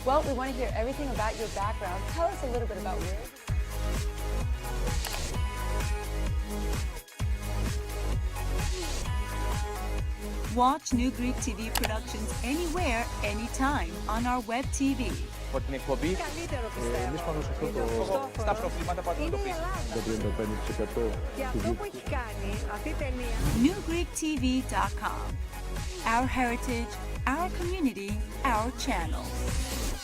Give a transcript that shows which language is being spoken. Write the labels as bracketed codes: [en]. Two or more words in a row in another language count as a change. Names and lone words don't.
[en] Well, we want to hear everything about your background. Tell us a little bit about you. Watch New Greek TV productions anywhere, anytime on our web TV. [el] Από την εκπομπή Καλύτερο πιστεύω. Εμείς πάνω σε αυτό το στα προβλήματα που Είναι η αντιμετωπίζουμε. Ελλάδα. 35% Και αυτό που έχει κάνει αυτή η ταινία. [en] newgreektv.com. Our heritage, our community, our channel.